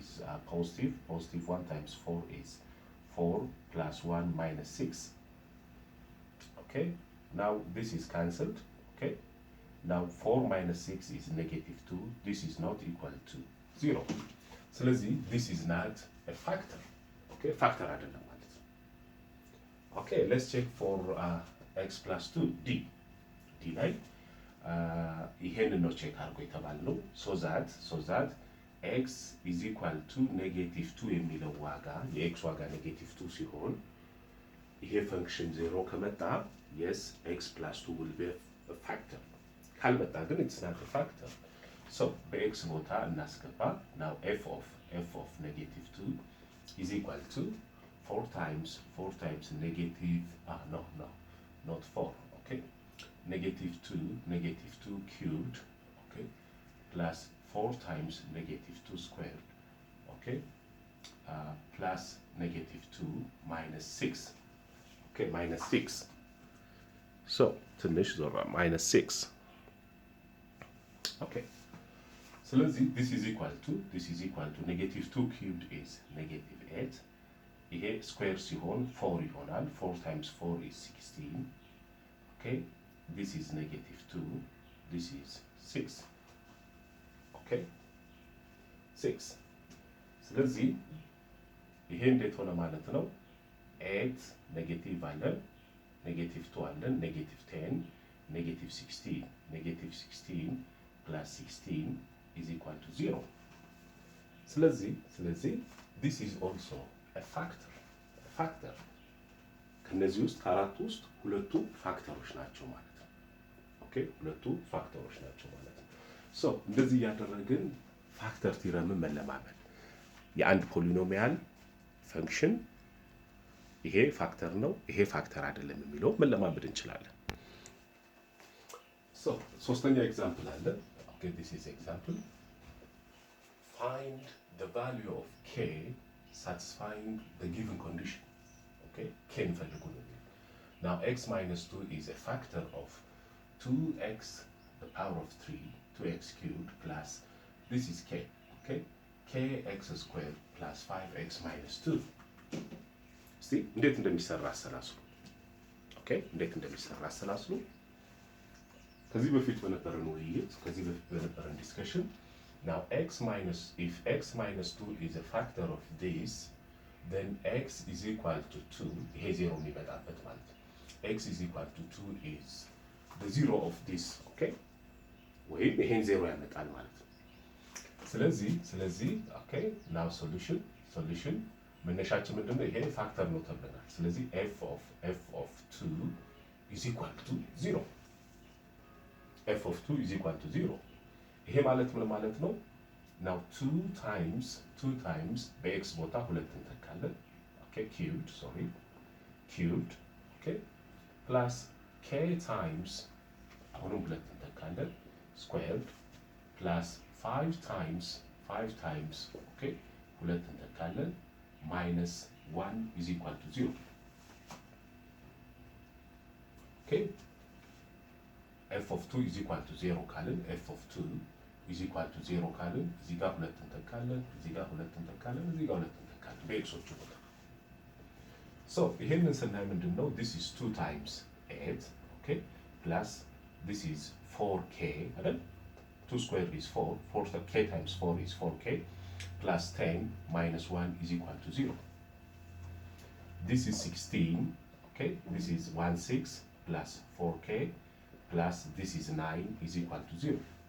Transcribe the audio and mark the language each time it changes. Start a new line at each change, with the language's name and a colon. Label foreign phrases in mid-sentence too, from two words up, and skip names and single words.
English: positive 1 times 4 is 4 plus 1 minus 6 okay now this is cancelled okay now 4 minus 6 is negative 2 this is not equal to 0 ስለዚህ this is not a factor okay factor
Amharic: አይደለም ማለት ነው
English: okay let's check for x plus 2 d
Amharic: ላይ ይሄንን ነው ቼክ አድርጎ የተባልነው
English: so that x is equal to negative 2
Amharic: የሚለው ዋጋ የኤክስ ዋጋ ኔጌቲቭ 2 ሲሆን ይሄ ፈንክሽን 0 ከመጣ
English: yes x plus 2 will be a factor
Amharic: ካልመጣ ግን
English: it's not a factor. So
Amharic: በኤክስ ቦታ እናስገባ
English: now f of negative 2 is equal to 4 times negative no not 4 okay negative 2 cubed okay plus 4 times negative 2 squared okay plus negative 2 minus 6 okay minus 6 so
Amharic: ትንሽ ዞራ
English: minus 6 okay ስለዚህ this is equal to negative 2 cubed is negative 8
Amharic: ይሄ ስኩዌር ሲሆን 4 ይሆናል
English: 4 times 4 is 16 okay this is negative 2 this is 6 okay 6
Amharic: ስለዚህ ይሄ እንዴት ሆነ ማለት ነው 8 ኔጌቲቭ አለን ኔጌቲቭ 2 አለን
English: negative 10 negative 16 plus 16 is equal to 0 ስለዚህ this is also a factor
Amharic: ከነዚህ ውስጥ አራት ውስጥ ሁለቱ ፋክተሮች ናቸው ማለት ነው ኦኬ ሁለቱ ፋክተሮች ናቸው ማለት ነው ሶ እንደዚህ ያደረግን
English: factor theorem
Amharic: መለማመድ የአንድ
English: polynomial function
Amharic: ይሄ ፋክተር ነው ይሄ ፋክተር አይደለም የሚለው መለማመድ እንችላለን ሶ ሶስተኛ ኤግዛምፕል አለ
English: okay this is example find the value of k satisfying the given condition okay k
Amharic: እንፈልጉ ነው
English: now x minus 2 is a factor of 2x the power of 3 2x cubed plus this is k okay kx squared plus 5x minus 2 see
Amharic: እንዴት እንደሚሰራ አሰላስሉ okay እንዴት እንደሚሰራ አሰላስሉ ከዚህ በፊት በነበረን ውይይት ከዚህ በፊት በነበረን ዲስከሽን now
English: if x minus 2 is a factor of this then x is equal to 2
Amharic: ይሄ 0 የሚመጣበት ማለት ነው
English: x is equal to 2 is the zero of this okay
Amharic: ወይም ይሄን 0 ያመጣል ማለት ነው ስለዚህ
English: okay now solution
Amharic: መነሻችን ምንድነው ይሄ ፋክተር ነው ተብለናል ስለዚህ
English: f of 2 is equal to 0 f of 2 is equal to 0
Amharic: ይሄ ማለት ምን ማለት ነው
English: now 2 times
Amharic: በx ቦታ ሁለት እንተካለን
English: okay cubed okay plus k times
Amharic: አሁንም ሁለት እንተካለን
English: squared plus 5 times okay
Amharic: ሁለት እንተካለን
English: minus 1 is equal to 0 okay f of 2 is equal to 0 ካልን f of 2 is equal to 0
Amharic: ካልን እዚህ ጋር ሁለት እንተካለን እዚህ ጋር ሁለት እንተካለን እዚህ ጋር ሁለት እንተካለን በኤክሶቹ ቦታ
English: so
Amharic: ይሄንን ስናይ ምንድነው
English: this is 2 times 8 okay plus this is 4k አይደል 2 squared is 4 k times 4 is 4k plus 10 minus 1 is equal to 0 this is 16 okay this is 16 plus 4k plus this is 9 is equal to 0